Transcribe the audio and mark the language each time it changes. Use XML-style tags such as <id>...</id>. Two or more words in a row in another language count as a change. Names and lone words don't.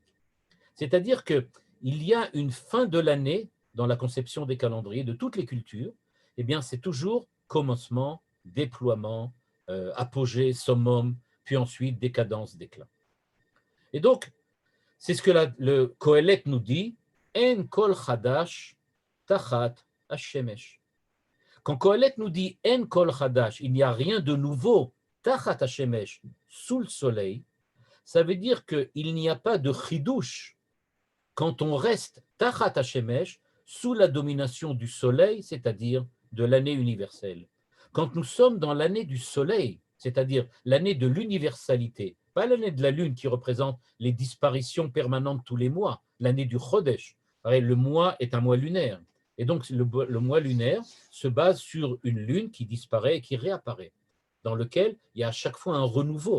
<fr>C'est-à-dire qu'il y a une fin de l'année dans la conception des calendriers de toutes les cultures, eh bien c'est toujours commencement, déploiement, apogée, summum, puis ensuite décadence, déclin. Et donc, c'est ce que le Kohelet nous dit,</fr> <he>אין כל חדש תחת השמש.</he> <fr>Quand Kohelet nous dit</fr> <he>אין כל חדש,</he> <fr>il n'y a rien de nouveau,</fr> <he>תחת השמש,</he> <fr>sous le soleil, ça veut dire qu'il n'y a pas de chidouche quand on reste</fr> <he>תחת השמש,</he> <fr>sous la domination du soleil, c'est-à-dire de l'année universelle. Quand nous sommes dans l'année du soleil, c'est-à-dire l'année de l'universalité, pas l'année de la lune qui représente les disparitions permanentes tous les mois, l'année du Chodesh. Le mois est un mois lunaire. Et donc, le mois lunaire se base sur une lune qui disparaît et qui réapparaît, dans lequel il y a à chaque fois un renouveau.</fr>